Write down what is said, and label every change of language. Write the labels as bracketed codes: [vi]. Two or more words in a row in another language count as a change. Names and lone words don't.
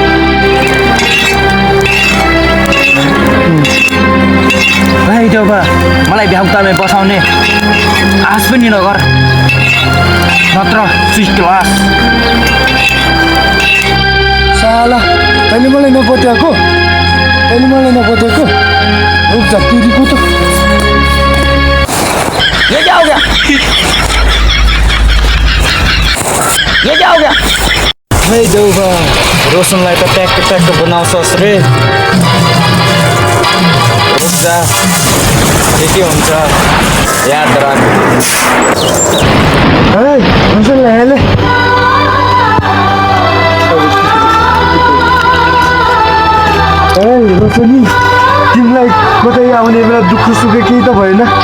[ne] भाइ देउबा, मलाई बेगुतामै बसाउने आश पनि नगर, नत्र क्लास। साला, तैँले मलाई नपत्याएको [hi] रुक जा [ne] तिरीको त। [hi] ये क्या हो गया? ये क्या हो गया? [ne] भाइ देउबा, रोशनलाई त ट्याक्क बनाउँछस् रे। [hi] रुक जा, [ne] के हुन्छ याद राख। रोशनलाई हेले रोशनी, तिमीलाई कतै आउने बेला दुःख सुख केही त भएन?